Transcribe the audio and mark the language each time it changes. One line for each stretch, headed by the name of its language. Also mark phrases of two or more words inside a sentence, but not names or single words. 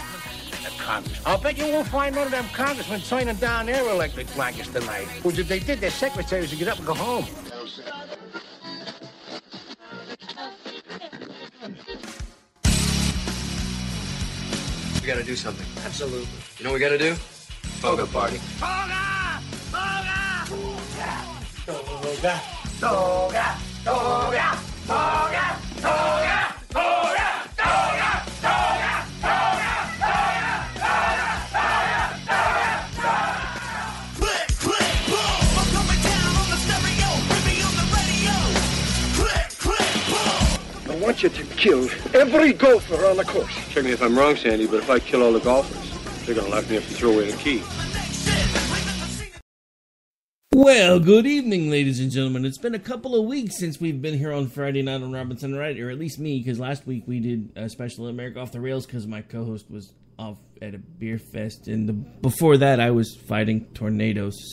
English: I'll bet you won't find none of them congressmen signing down their electric blankets tonight. Which if they did, their secretaries would get up and go home. We gotta do something. Absolutely. You know what we gotta do? Toga party. Toga! Toga! Toga! Toga! Toga! Toga! Toga! Toga! I want you to kill every golfer on the course. Check me if I'm wrong, Sandy, but if I kill all the golfers, they're gonna lock me up and throw away the key. Well, good evening, ladies and gentlemen. It's been a couple of weeks since we've been here on Friday night on Robinson Right, or at least me, because last week we did a special America Off the Rails because my co-host was off at a beer fest, and before that I was fighting tornadoes.